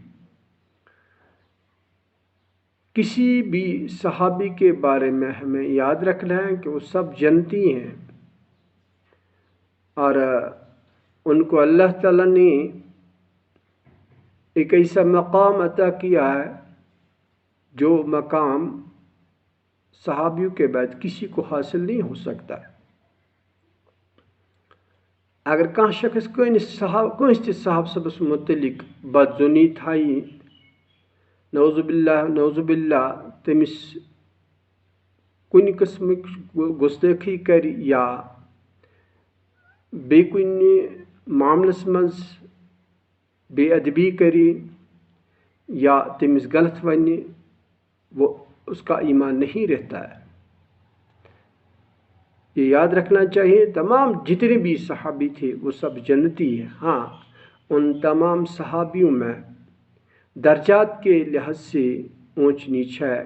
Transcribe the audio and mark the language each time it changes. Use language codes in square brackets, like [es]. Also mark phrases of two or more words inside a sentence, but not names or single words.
[ur] کسی بھی صحابی کے بارے میں ہمیں یاد رکھنا ہے کہ وہ سب جنتی ہیں اور ان کو اللہ تعالیٰ نے ایک ایسا مقام عطا کیا ہے جو مقام صحابیوں کے بعد کسی کو حاصل نہیں ہو سکتا۔ [ks] اگر کانٛہہ شخص کٲنٛسہِ تہِ صحابہٕ صٲبس متعلق بدظنی تھایہِ، [ar] نعوذ باللہ [ks] تٔمِس کُنہِ قٕسمٕچ گُستٲخی کرِ یا بیٚیہِ کُنہِ معاملس منٛز بے ادبی کرِ یا تٔمِس غلط ونہِ، [ur] وہ اس کا ایمان نہیں رہتا ہے۔ یہ یاد رکھنا چاہیے۔ تمام جتنے بھی صحابی تھے وہ سب جنتی ہیں۔ ہاں، ان تمام صحابیوں میں درجات کے لحاظ سے اونچ نیچ ہے۔